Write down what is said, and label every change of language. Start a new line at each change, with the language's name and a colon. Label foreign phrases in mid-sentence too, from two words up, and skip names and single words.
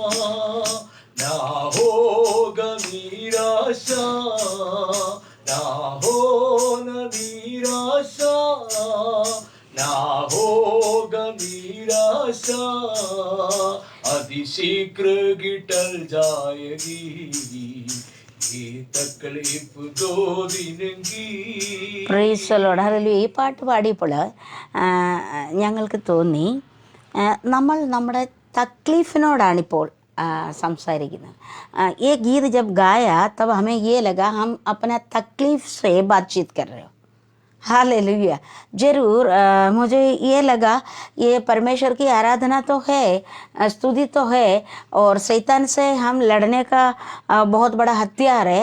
Hindi: ना होगा निराशा, ना हो न निराशा ना होगा निराशा, अधिशीघ्र ही टल जाएगी ये तकलीफ 2 दिन की.
English: Praise Lord, hallelujah.
Malayalam: ഈ പാട്ട് പാടിയപ്പോൾ ഞങ്ങൾക്ക് തോന്നി നമ്മൾ നമ്മുടെ തക്ലീഫിനോടാണിപ്പോൾ സംസാരിക്കുന്നത്.
Hindi: ये गीत जब गाया तब हमें ये लगा हम अपना तकलीफ से बातचीत कर रहे हो. हालेलुया. ज़रूर मुझे ये लगा ये परमेश्वर की आराधना तो है, स्तुति तो है, और शैतान से हम लड़ने का बहुत बड़ा हथियार है.